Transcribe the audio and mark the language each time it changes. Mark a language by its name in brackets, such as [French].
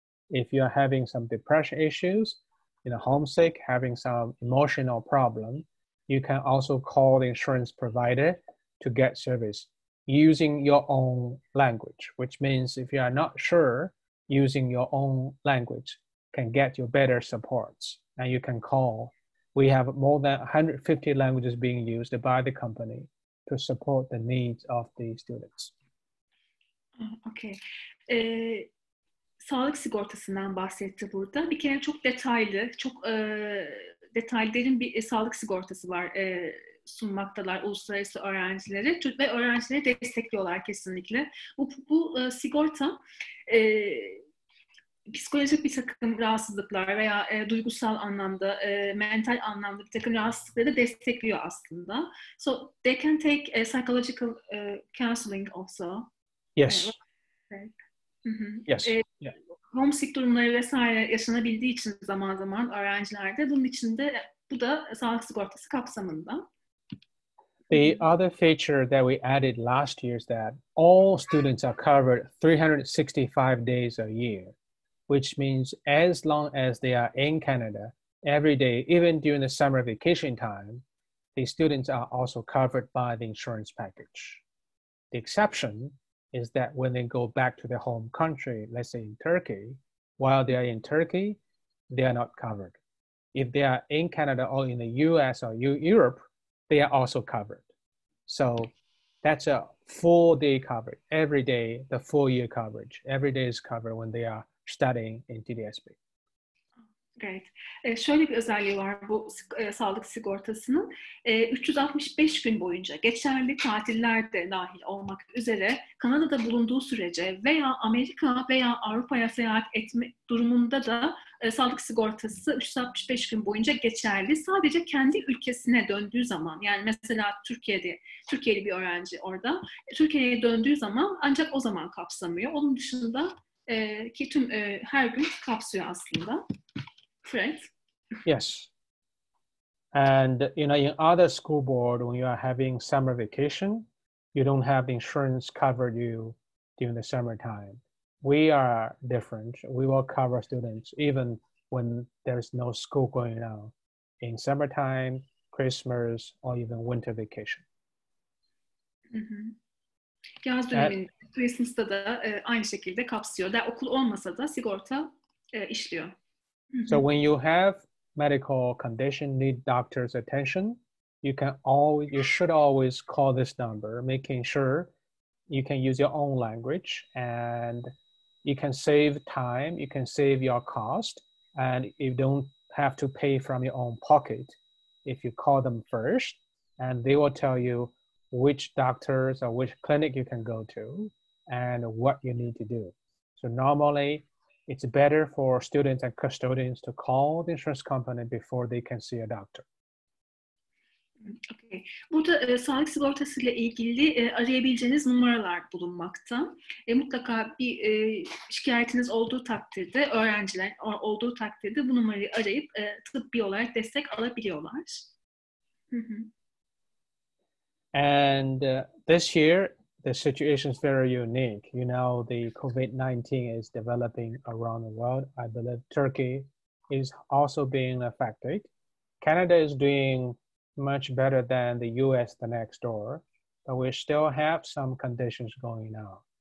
[English] If you're having some depression issues, homesick, having some emotional problem, you can also call the insurance provider to get service using your own language, which means if you are not sure, using your own language can get you better supports. And you can call. We have more than 150 languages being used by the company to support the needs of the students. Okay. [Turkish] Sağlık sigortasından bahsetti burada. Bir kere çok detaylı, çok detaylı derin bir sağlık sigortası var. Sunmaktalar uluslararası öğrencilere ve öğrencileri destekliyorlar kesinlikle. Bu sigorta psikolojik bir takım rahatsızlıklar veya duygusal anlamda, mental anlamda bir takım rahatsızlıkları destekliyor aslında. [English] So they can take psychological counseling also. Yes. Yes. [Turkish] Homesick durumları vesaire yaşanabildiği için zaman zaman öğrencilerde bunun için de bu da sağlık sigortası kapsamında. [English] The other feature that we added last year is that all students are covered 365 days a year, which means as long as they are in Canada every day, even during the summer vacation time, the students are also covered by the insurance package. The exception is that when they go back to their home country, let's say in Turkey, while they are in Turkey, they are not covered. If they are in Canada or in the US or Europe, they are also covered. So that's a full day coverage. Every day, the full year coverage. Every day is covered when they are studying in TDSP. Great. [Turkish] Şöyle bir özelliği var bu sağlık sigortasının. 365 gün boyunca geçerli tatiller de dahil olmak üzere Kanada'da bulunduğu sürece veya Amerika veya Avrupa'ya seyahat etme durumunda da sağlık sigortası 365 gün boyunca geçerli. Sadece kendi ülkesine döndüğü zaman, yani mesela Türkiye'li bir öğrenci orada, Türkiye'ye döndüğü zaman ancak o zaman kapsamıyor. Onun dışında ki tüm her gün kapsıyor aslında. [English] Right. Yes. And in other school board, when you are having summer vacation, you don't have the insurance cover you during the summertime. We are different. We will cover students even when there's no school going on in summertime, Christmas, or even winter vacation. [Turkish] Yaz döneminde, Christmas'ta da aynı şekilde kapsıyor. Okul olmasa da sigorta işliyor. [English] So when you have medical condition, need doctor's attention, you should always call this number, making sure you can use your own language and you can save time, you can save your cost, and you don't have to pay from your own pocket if you call them first, and they will tell you which doctors or which clinic you can go to and what you need to do. So normally, it's better for students and custodians to call the insurance company before they can see a doctor. Okay. [Turkish] Burada sağlık sigortası ile ilgili arayabileceğiniz numaralar bulunmakta. Mutlaka bir şikayetiniz olduğu takdirde, öğrenciler olduğu takdirde bu numarayı arayıp tıbbi olarak destek alabiliyorlar. [English] And this year, the situation is very unique. The COVID-19 is developing around the world. I believe Turkey is also being affected. Canada is doing much better than the US, the next door, but we still have some conditions going on.